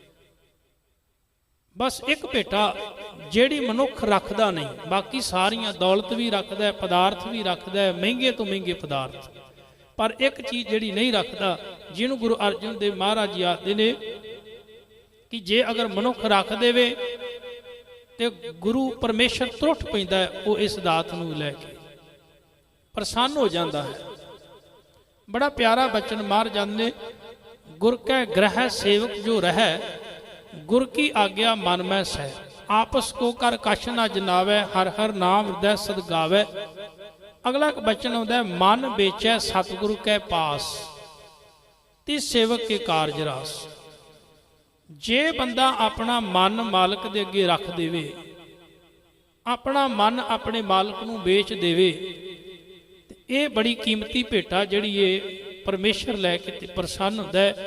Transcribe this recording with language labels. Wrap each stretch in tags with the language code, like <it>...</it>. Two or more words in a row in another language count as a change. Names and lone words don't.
<pa>ਬਸ ਇੱਕ ਭੇਟਾ ਜਿਹੜੀ ਮਨੁੱਖ ਰੱਖਦਾ ਨਹੀਂ, ਬਾਕੀ ਸਾਰੀਆਂ ਦੌਲਤ ਵੀ ਰੱਖਦਾ ਹੈ, ਪਦਾਰਥ ਵੀ ਰੱਖਦਾ ਹੈ, ਮਹਿੰਗੇ ਤੋਂ ਮਹਿੰਗੇ ਪਦਾਰਥ, ਪਰ ਇੱਕ ਚੀਜ਼ ਜਿਹੜੀ ਨਹੀਂ ਰੱਖਦਾ, ਜਿਹਨੂੰ ਗੁਰੂ ਅਰਜਨ ਦੇਵ ਮਹਾਰਾਜ ਜੀ ਆਖਦੇ ਨੇ ਕਿ ਜੇ ਅਗਰ ਮਨੁੱਖ ਰੱਖ ਦੇਵੇ ਤੇ ਗੁਰੂ ਪਰਮੇਸ਼ਰ ਤੁਰਟ ਪੈਂਦਾ ਹੈ, ਉਹ ਇਸ ਦਾਤ ਨੂੰ ਲੈ ਕੇ ਪ੍ਰਸੰਨ ਹੋ ਜਾਂਦਾ ਹੈ।</pa> <hi>बड़ा प्यारा बचन महाराज ने,</hi> <bra>गुर कै ग्रह सेवक जो रहे, गुर की आज्ञा मन में सह, आपस को कर कश न जनावे, हर हर नाम हृदय सद गावे।</bra> <hi>अगला एक बचन होता है,</hi> <bra>मन बेचै सतगुरु कै पास, तिस सेवक के कारज रास।</bra> <pa>ਜੇ ਬੰਦਾ ਅਪਣਾ ਮਨ ਮਾਲਕ ਦੇ ਅੱਗੇ ਰੱਖ ਦੇਵੇ, ਅਪਣਾ ਮਨ ਅਪਣੇ ਮਾਲਕ ਨੂੰ ਵੇਚ ਦੇਵੇ, ਯੇ ਬੜੀ ਕੀਮਤੀ ਭੇਟਾ ਜਿਹੜੀ ਯੇ ਪਰਮੇਸ਼ਵਰ ਲੈਕੇ ਪ੍ਰਸੰਨ ਹੁੰਦਾ ਹੈ।</pa>